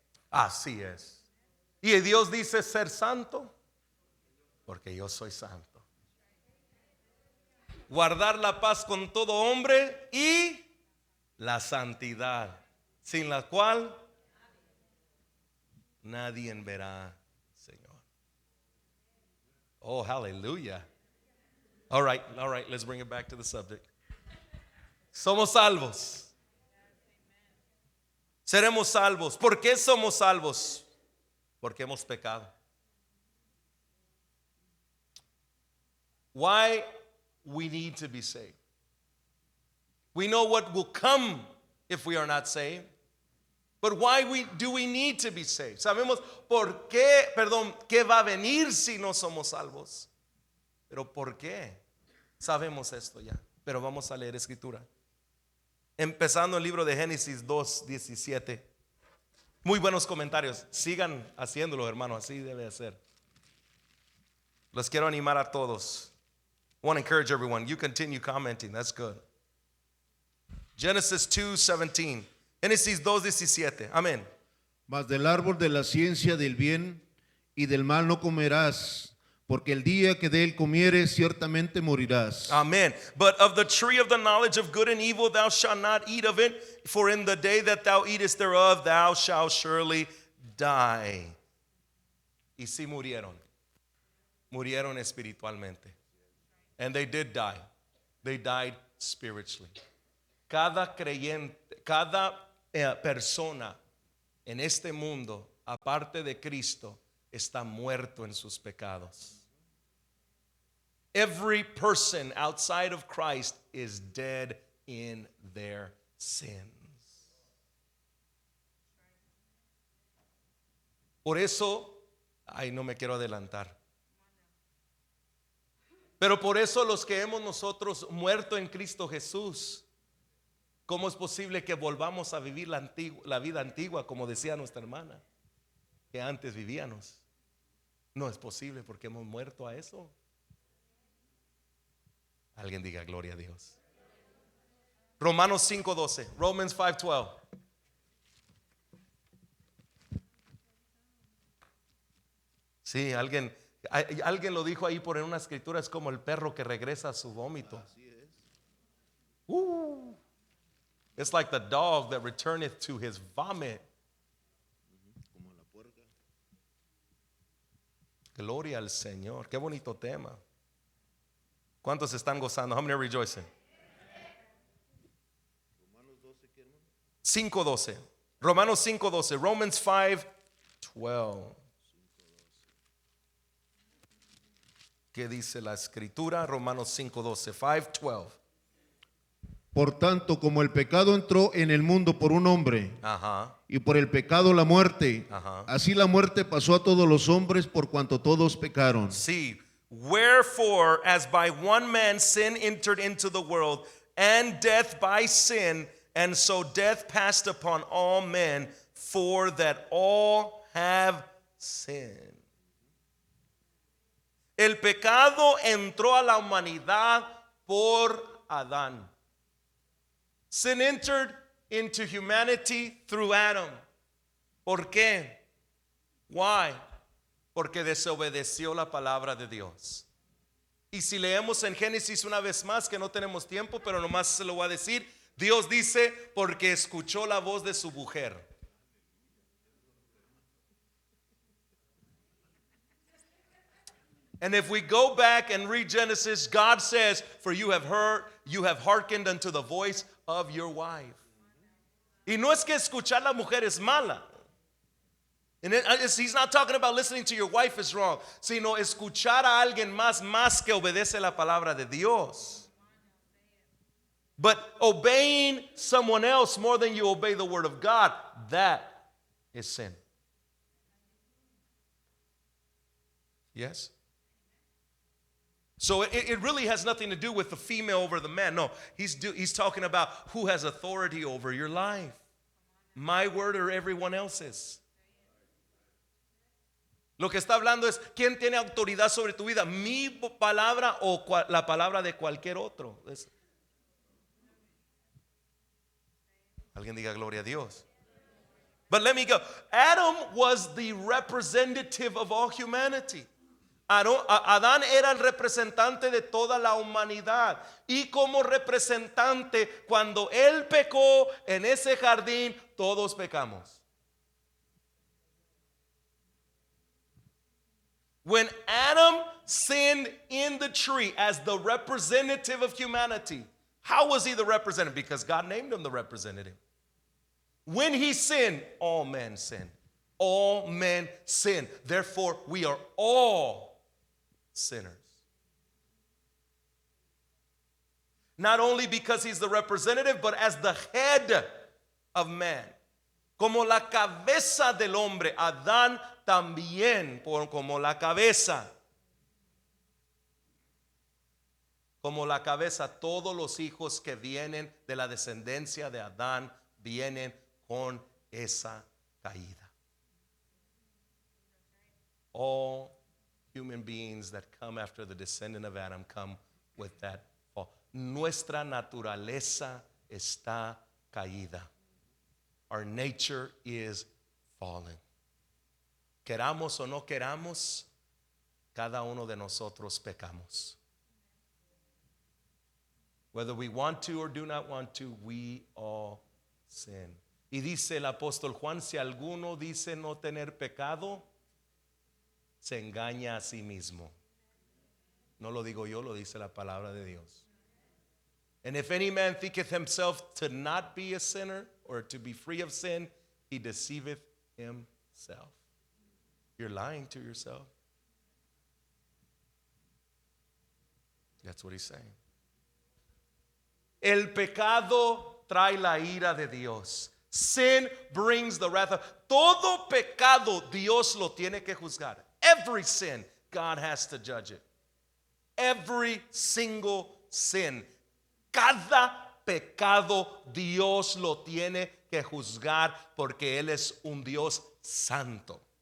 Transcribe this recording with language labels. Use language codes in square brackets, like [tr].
[es] Así es. Y Dios dice ser santo porque yo soy santo. Guardar la paz con todo hombre y la santidad, sin la cual nadie verá, Señor. [en] Oh, hallelujah. All right, let's bring it back to the subject. [es] Somos salvos. Seremos salvos. ¿Por qué somos salvos? Porque hemos pecado. [en] Why we need to be saved. We know what will come if we are not saved. But why do we need to be saved? [es] Sabemos por qué, qué va a venir si no somos salvos. Pero ¿por qué? Sabemos esto ya. Pero vamos a leer escritura. Empezando el libro de Génesis 2:17. Muy buenos comentarios. Sigan haciéndolo, hermano. Así debe de ser. Los quiero animar a todos. [en] I want to encourage everyone. You continue commenting. That's good. Genesis 2:17. [es] Génesis 2:17. Amén. Mas del árbol de la ciencia del bien y del mal no comerás, porque el día que de él comieres ciertamente morirás. [en] Amen. But of the tree of the knowledge of good and evil thou shalt not eat of it, for in the day that thou eatest thereof thou shalt surely die. [es] Y sí murieron. Murieron espiritualmente. [en] And they did die. They died spiritually. [es] Cada creyente, cada persona en este mundo, aparte de Cristo, está muerto en sus pecados. [en] Every person outside of Christ is dead in their sins. [es] Por eso, no me quiero adelantar. Pero por eso los que hemos nosotros muerto en Cristo Jesús, ¿cómo es posible que volvamos a vivir la vida antigua, como decía nuestra hermana, que antes vivíamos? No es posible porque hemos muerto a eso. Alguien diga gloria a Dios. Romanos 5:12. [en] Romans 5:12. [es] Sí, alguien lo dijo ahí por en una escritura, es como el perro que regresa a su vómito. [en] It's like the dog that returneth to his vomit. [es] Gloria al Señor. Qué bonito tema. ¿Cuántos están gozando? [en] How many are rejoicing? [es] 5:12. Romanos 5:12. Romans 5:12. ¿Qué dice la escritura? Romanos 5:12. 5:12. Por tanto, como el pecado entró en el mundo por un hombre, Ajá. y por el pecado la muerte, Ajá. así la muerte pasó a todos los hombres por cuanto todos pecaron. [en] See, wherefore, as by one man sin entered into the world, and death by sin, and so death passed upon all men, for that all have sinned. [es] El pecado entró a la humanidad por Adán. [en] Sin entered into humanity through Adam. [es] ¿Por qué? [en] Why? [es] Porque desobedeció la palabra de Dios. Y si leemos en Génesis una vez más, que no tenemos tiempo, pero nomás se lo voy a decir, Dios dice, porque escuchó la voz de su mujer. [en] And if we go back and read Genesis, God says, for you have hearkened unto the voice of your wife. [es] Y no es que escuchar a la mujer es mala. [en] And he's not talking about listening to your wife is wrong, [es] sino escuchar a alguien más que obedece la palabra de Dios. [en] But obeying someone else more than you obey the word of God, that is sin. Yes? So it really has nothing to do with the female over the man. No, he's talking about who has authority over your life. My word or everyone else's. [es] Lo que está hablando es quién tiene autoridad sobre tu vida, mi palabra o la palabra de cualquier otro. Alguien diga gloria a Dios. [en] But let me go. Adam was the representative of all humanity. [es] Adán era el representante de toda la humanidad. Y como representante, cuando él pecó en ese jardín, todos pecamos. [en] When Adam sinned in the tree as the representative of humanity, how was he the representative? Because God named him the representative. When he sinned, all men sinned. All men sin. Therefore, we are all sinners. Not only because he's the representative, but as the head of man. [es] Como la cabeza del hombre, Adán también como la cabeza. Como la cabeza, todos los hijos que vienen de la descendencia de Adán vienen con esa caída. [en] All human beings that come after the descendant of Adam come with that fall. [es] Nuestra naturaleza está caída. [en] Our nature is fallen. [es] Queramos o no queramos, cada uno de nosotros pecamos. [en] Whether we want to or do not want to, we all sin. [es] Y dice el apóstol Juan, si alguno dice no tener pecado, se engaña a sí mismo. No lo digo yo, lo dice la palabra de Dios. [en] And if any man thinketh himself to not be a sinner or to be free of sin, he deceiveth himself. You're lying to yourself. That's what he's saying. [es] El pecado trae la ira de Dios. [en] Sin brings the wrath of. [es] Todo pecado Dios lo tiene que juzgar. [en] Every sin, God has to judge it. Every single sin. [es] Cada pecado Dios lo tiene que juzgar porque Él es un Dios santo.